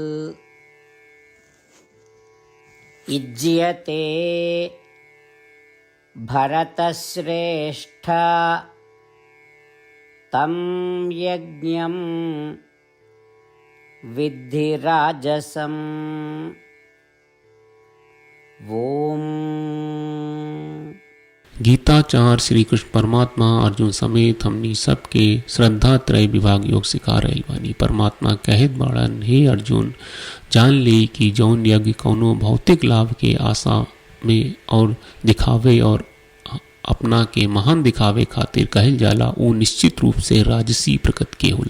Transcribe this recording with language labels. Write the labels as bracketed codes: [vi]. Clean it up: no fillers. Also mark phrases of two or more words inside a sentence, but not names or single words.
[sa] इज्यते भरतश्रेष्ठ तं यज्ञं विद्धि राजसम्। ओम। [bho] गीताचार्य श्री कृष्ण परमात्मा अर्जुन समेत हमनी सबके श्रद्धा त्रय विभाग योग सिखा रहल बानी। परमात्मा कहत बाड़न, हे अर्जुन, जान ले कि जौन यज्ञ कौनो भौतिक लाभ के आशा में और दिखावे और अपना के महान दिखावे खातिर कहल जाला, वो निश्चित रूप से राजसी प्रकृति के होला।